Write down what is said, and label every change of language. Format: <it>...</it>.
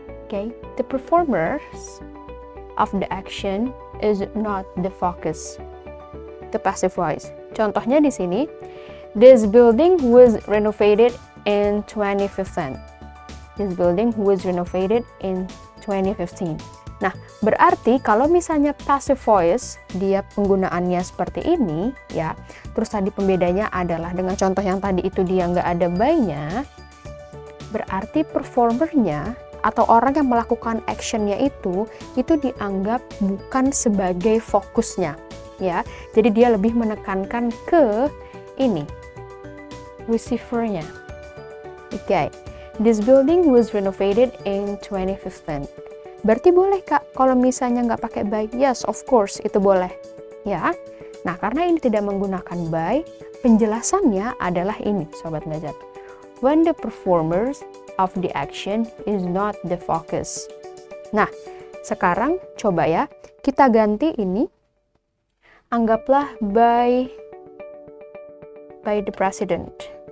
<en>Okay, the performers of the action is not the focus. The passive voice.</en> <id>Contohnya di sini,</id> <en>this building was renovated in 2015. This building was renovated in 2015.</en> <id>Nah, berarti kalau misalnya passive voice, dia penggunaannya seperti ini, ya. Terus tadi pembedanya adalah dengan contoh yang tadi itu dia nggak ada by-nya, berarti performernya atau orang yang melakukan actionnya itu dianggap bukan sebagai fokusnya, ya. Jadi dia lebih menekankan ke ini, receiver-nya.</id> <en>Okay. This building was renovated in 2015.</en> <id>Berarti boleh Kak, kalau misalnya nggak pakai by?</id> <en>Yes, of course,</en> <id>itu boleh. Ya, nah karena ini tidak menggunakan by, penjelasannya adalah ini, sobat belajar.</id> <en>When the performers of the action is not the focus.</en> <id>Nah, sekarang coba ya, kita ganti ini. Anggaplah</id> <en>by the president.</en>